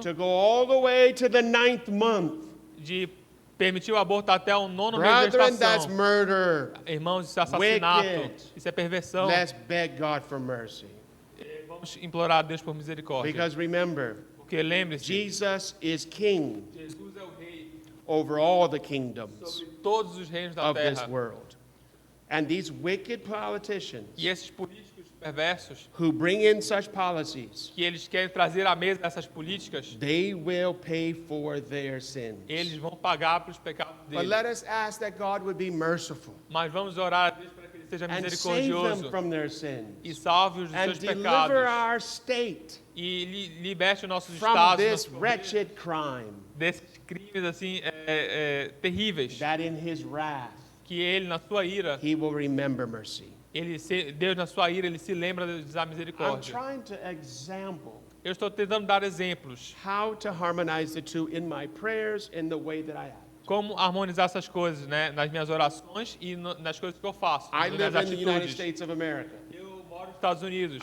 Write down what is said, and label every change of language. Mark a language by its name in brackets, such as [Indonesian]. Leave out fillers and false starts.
[English] to go all the way to the 9th month. [Portuguese] de permitir o aborto até o 9º mês de [English] Brethren, that's [Portuguese] gestação. [English] murder. [Portuguese] Irmãos, isso é assassinato, [English] Wicked. [Portuguese] isso é perversão. [English] Let's beg God for mercy. [Portuguese] Vamos implorar a Deus por misericórdia. [English] Because remember, [Portuguese] Porque lembre-se, [English] Jesus is king [Portuguese] Jesus é o rei [English] over all the kingdoms [Portuguese] sobre todos os reinos da [English] of this [Portuguese] terra. [English] world. And these wicked politicians [Portuguese] E esses políticos perversos, [English] who bring in such policies, [Portuguese] que eles querem trazer à mesa essas políticas, [English] they will pay for their sins. [Portuguese] eles vão pagar pelos pecados [English] But [Portuguese] deles. [English] let us ask that God would be merciful [Portuguese] Mas vamos orar a Deus para que ele seja [English] and save them [Portuguese] misericordioso [English] from their sins [Portuguese] e salve-os dos [English] and [Portuguese] seus [English] deliver [Portuguese] pecados [English] our state [Portuguese] e liberte os nossos [English] from [Portuguese] estados [English] this [Portuguese] nossos [English] wretched crime, [Portuguese] desses crimes assim terríveis, [English] that in his wrath [Portuguese] que ele na sua ira, [English] he will remember mercy. [Portuguese] Deus na sua ira, ele se lembra da [English] I'm [Portuguese] misericórdia. [English] trying to example [Portuguese] Eu estou tentando dar exemplos [English] how to harmonize the two in my prayers in the way that I act. [Portuguese] como harmonizar essas coisas, né, nas minhas orações e nas coisas que eu faço, [English] I [Portuguese] nas [English] live in the United [Portuguese] atitudes. [English] States of America. [Portuguese] Eu moro nos Estados Unidos.